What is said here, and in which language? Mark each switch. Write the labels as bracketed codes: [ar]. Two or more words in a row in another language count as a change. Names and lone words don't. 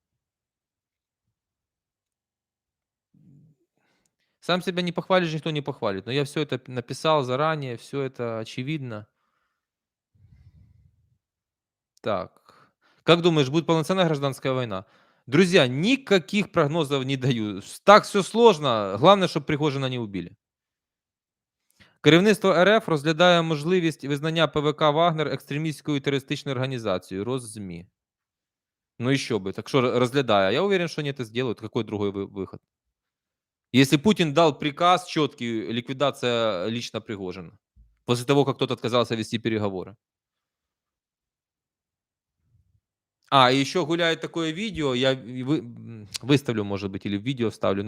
[ru] Сам себя не похвалишь, никто не похвалит. Но я все это написал заранее, все это очевидно. Так. Как думаешь, будет полноценная гражданская война? Друзья, никаких прогнозов не даю. Так все сложно. Главное, [uk] щоб Пригожина не убили. Керівництво РФ розглядає можливість визнання ПВК «Вагнер» екстремістською терористичною організацією. [ru] Роззмі. Ну еще бы. Так что разглядая. Я уверен, что они это сделают. Какой другой выход? Если Путин дал приказ четкий, ликвидация лично Пригожина. После того, как тот отказался вести переговоры. И еще гуляет такое видео, я выставлю, может быть, или в видео вставлю.